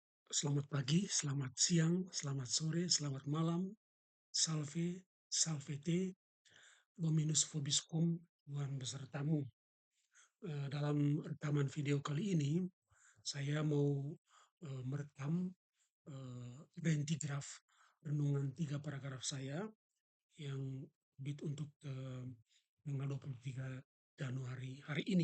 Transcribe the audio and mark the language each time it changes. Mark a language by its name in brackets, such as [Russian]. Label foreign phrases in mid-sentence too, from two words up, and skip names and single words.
[Indonesian] Selamat pagi, selamat siang, selamat sore, selamat malam, [Latin] salve, salvete, dominus vobiscum, [Indonesian] Tuhan besertamu. Dalam rekaman video kali ini, saya mau merekam rentigraf renungan 3 paragraf saya yang untuk tanggal 23 Januari hari ini.